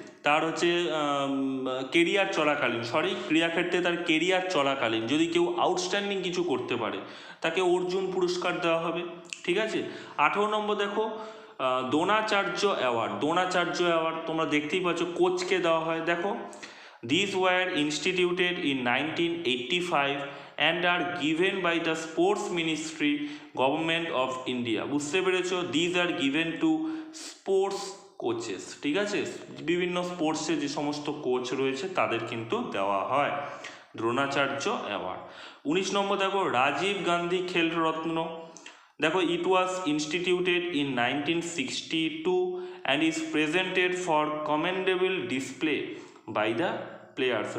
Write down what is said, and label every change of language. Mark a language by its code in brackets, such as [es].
[bn] তার হচ্ছে কেরিয়ার চলাকালীন, ক্রীড়াক্ষেত্রে তার কেরিয়ার চলাকালীন যদি কেউ আউটস্ট্যান্ডিং কিছু করতে পারে তাকে অর্জুন পুরস্কার দেওয়া হবে। ঠিক আছে। 18 নম্বর দেখো দ্রোণাচার্য অ্যাওয়ার্ড তোমরা দেখতেই পাচ্ছ কোচকে দেওয়া হয়। [en] দেখো these were instituted in 1985 and are given by the sports ministry government of India। [bn] বুঝতে পেরেছো, [en] these are given to sports coaches. [bn] ঠিক আছে, বিভিন্ন স্পোর্টসে যে সমস্ত কোচ রয়েছে তাদের কিন্তু দেওয়া হয় দ্রোণাচার্য অ্যাওয়ার্ড। 19 নম্বর দেখো [en] রাজীব গান্ধী খেল রত্ন। দেখো it was instituted in 1962 and is presented for commendable display by the players.